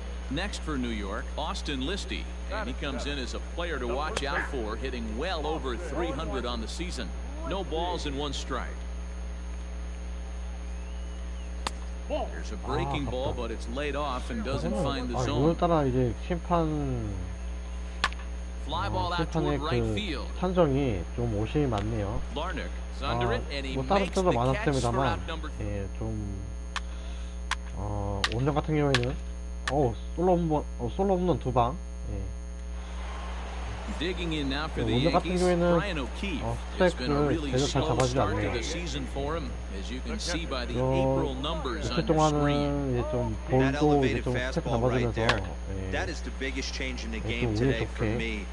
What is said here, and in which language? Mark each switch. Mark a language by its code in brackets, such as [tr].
[en] Next for New York, Austin Listy, and he comes in as a player to watch out for, hitting well over 300 on the season. No balls and 1 strike. There's a breaking ball, but it's laid off and doesn't find the zone. [ko] 오늘따라 이제 심판의 그 판정이 좀 오심이 많네요. 뭐 다른 때도 많았습니다만, 예, 좀 오늘 같은 경우에는 솔로 홈런 2방. 예. [en] Digging in now for the Yankees, Brian O'Keefe. It's been a really slow start to the season for him, as you can see by the April numbers on your screen. That elevated fastball right there. That is the biggest change in the game today for me.